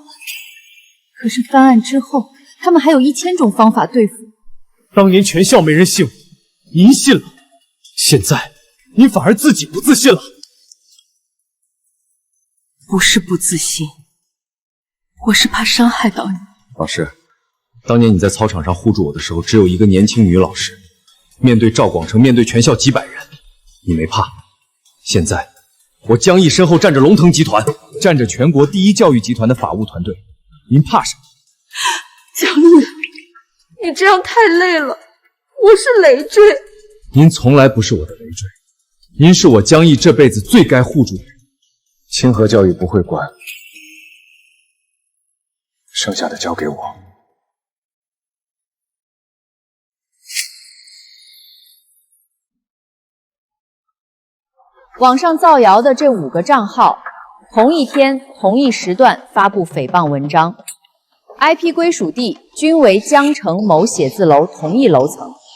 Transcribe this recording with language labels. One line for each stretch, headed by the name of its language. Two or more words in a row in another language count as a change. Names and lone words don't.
Chinese: 可是翻案之後，他們還有1000種方法對付。當年全校沒人信我，您信了，現在您反而自己不自信了。不是不自信，我是怕傷害到你。老師，當年你在操場上護住我的時候，只有一個年輕女老師，面對趙廣成，面對全校幾百人，你沒怕。現在，我江毅身後站着龍騰集團，站着全國第一教育集團的法務團隊，您怕什麼？江毅，你這樣太累了，我是累赘。您從來不是我的累赘，您是我江毅這輩子最該護住的人。清河教育不會管，剩下的交給我。網上造謠的這5個賬號，同一天、同一時段發布誹謗文章 ，IP 歸屬地均為江城某寫字樓同一樓層。